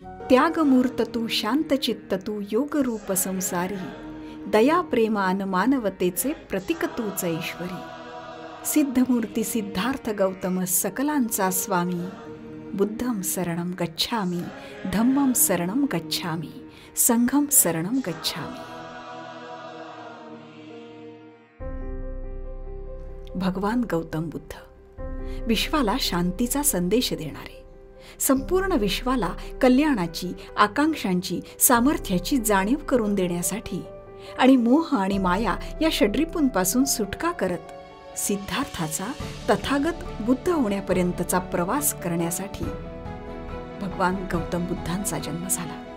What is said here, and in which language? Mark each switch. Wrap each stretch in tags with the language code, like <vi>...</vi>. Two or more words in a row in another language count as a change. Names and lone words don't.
<mr>त्यागमूर्त तू, शांतचित्त तू, योगरूप संसारी, दया प्रेम अन मानवतेचे प्रतीक तूच ईश्वरी. सिद्धमूर्ती सिद्धार्थ गौतम सकलांचा स्वामी,</mr> <pi>बुद्धं शरणं गच्छामि, धम्मं शरणं गच्छामि, संघं शरणं गच्छामि.</pi> <mr>भगवान गौतम बुद्ध विश्वाला शांतीचा संदेश देणारे, संपूर्ण विश्वाला कल्याणाची, आकांक्षांची, सामर्थ्याची जाणीव करून देण्यासाठी आणि मोह आणि माया या षड्रिपूंपासून सुटका करत सिद्धार्थाचा, तथागत बुद्ध होण्यापर्यंतचा प्रवास करण्यासाठी भगवान गौतम बुद्धांचा जन्म झाला.</mr>